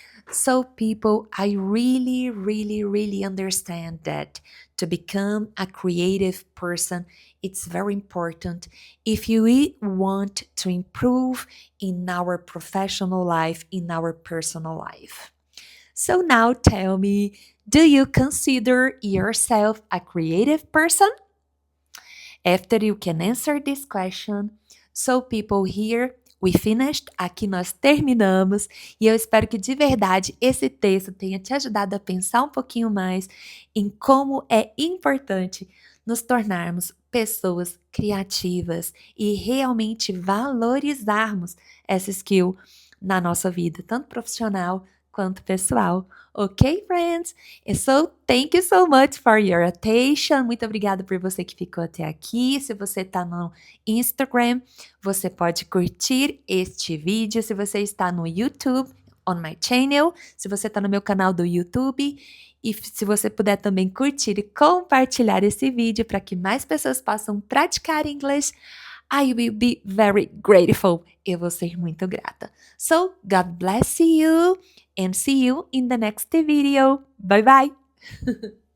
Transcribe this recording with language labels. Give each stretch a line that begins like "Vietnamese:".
English: So, people, I really, really, really understand that to become a creative person, it's very important if you want to improve in our professional life, in our personal life. So, now tell me, do you consider yourself a creative person? After you can answer this question, so people here, we finished.
Portuguese: Aqui nós terminamos. E eu espero que de verdade esse texto tenha te ajudado a pensar um pouquinho mais em como é importante nos tornarmos pessoas criativas e realmente valorizarmos essa skill na nossa vida, tanto profissional quanto pessoal.
English: Ok, friends? And so, thank you so much for your attention.
Portuguese: Muito obrigada por você que ficou até aqui. Se você está no Instagram, você pode curtir este vídeo. Se você está no YouTube,
English: on my channel,
Portuguese: se você está no meu canal do YouTube, e se você puder também curtir e compartilhar esse vídeo para que mais pessoas possam praticar inglês,
English: I will be very grateful.
Portuguese: Eu vou ser muito grata.
English: So, God bless you and see you in the next video. Bye bye.